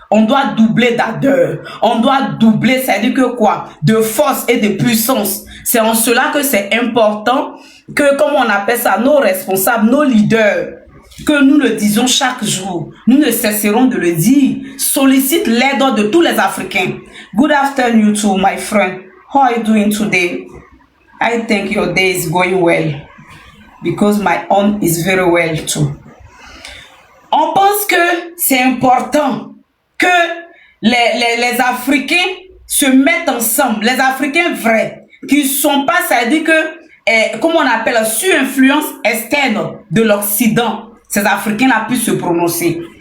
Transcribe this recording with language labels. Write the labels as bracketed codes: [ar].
[fr] On doit doubler d'ardeur. On doit doubler, ça veut dire que quoi? De force et de puissance. C'est en cela que c'est important que, comme on appelle ça, nos responsables, nos leaders, que nous le disons chaque jour, nous ne cesserons de le dire, sollicite l'aide de tous les Africains. [en] Good afternoon to my friend. How are you doing today? I think your day is going well because my own is very well too. [fr] On pense que c'est important que les Africains se mettent ensemble, les Africains vrais, qui ne sont pas, ça veut dire que, comme on appelle, sous influence externe de l'Occident, ces Africains-là puissent se prononcer.